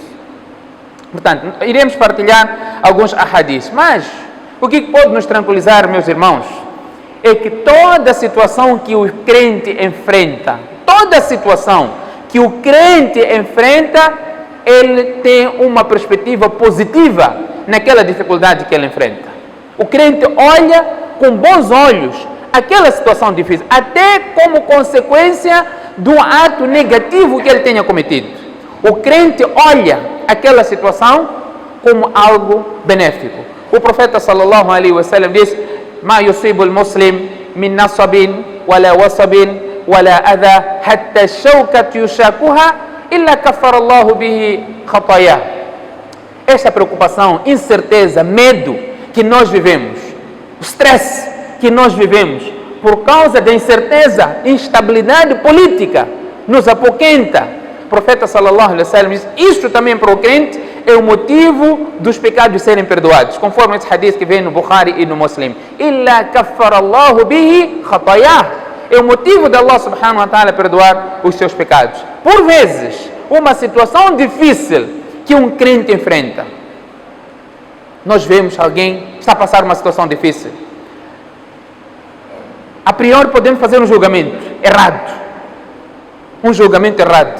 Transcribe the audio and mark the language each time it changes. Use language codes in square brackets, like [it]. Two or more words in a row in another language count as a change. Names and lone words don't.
[pt] Portanto, iremos partilhar alguns ahadis, mas o que pode nos tranquilizar, meus irmãos, é que toda situação que o crente enfrenta, ele tem uma perspectiva positiva naquela dificuldade que ele enfrenta. O crente olha com bons olhos aquela situação difícil, até como consequência do ato negativo que ele tenha cometido. O crente olha aquela situação como algo benéfico. O profeta [ar] صلى الله عليه وسلم diz: "ما يصيب المسلم من نصب ولا وصب ولا أذى حتى الشوكة يشاكها إلا كفر الله به خطاياه. [pt] Esta preocupação, incerteza, medo que nós vivemos, o stress que nós vivemos por causa da incerteza, instabilidade política, nos apoquenta. O profeta [ar] صلى الله عليه وسلم [pt] diz, isto também para o crente é o motivo dos pecados serem perdoados, conforme esse hadith que vem no Bukhari e no Muslim. [ar] إلا كفر الله به خطاياه. [pt] É o motivo de [ar] الله سبحانه وتعالى [pt] perdoar os seus pecados. Por vezes, uma situação difícil que um crente enfrenta. Nós vemos alguém que está a passar uma situação difícil. A priori podemos fazer um julgamento errado. Um julgamento errado.